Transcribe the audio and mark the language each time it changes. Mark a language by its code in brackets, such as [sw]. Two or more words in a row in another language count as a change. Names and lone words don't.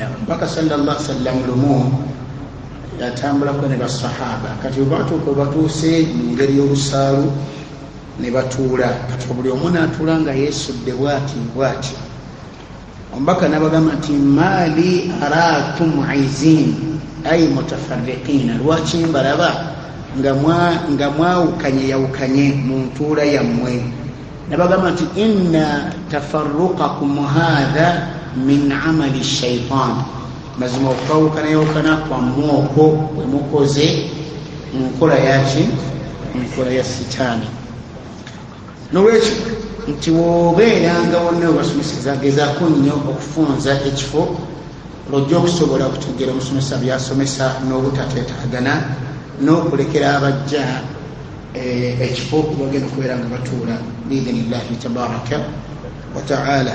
[lg] Mpaka [ar] صلى الله سلم [lg] lumu yatambulako ne basahaba, kati batuuse mu ngeri y'olusaalu ne batuula, kati buli omu naatuula nga yeesudde bwati. Omubaka nabagamba nti [ar] ما لي أراكم عزين أي متفرقين, [lg] lwaki mbalaba nga mwawukanye mu ntuula yammwe. Nabagamba nti [ar] إن تفرقكم هذا من عمل الشيطان, [lg] mazima okukawukanayawukana kwammwe okwo bwe mukoze mu nkola yaki, mu nkola ya sitaani. Nolwekyo nti wobeeranga wonna webasomeseza, gezaako nnyo okufunza ekifo lwojja okusobola okutegeera omusomesa byasomesa n'obutateetagana, n'okulekera abajja ekifo bagenda okubeera nga batuula [ar] بإذن الله تبارك وتعالى.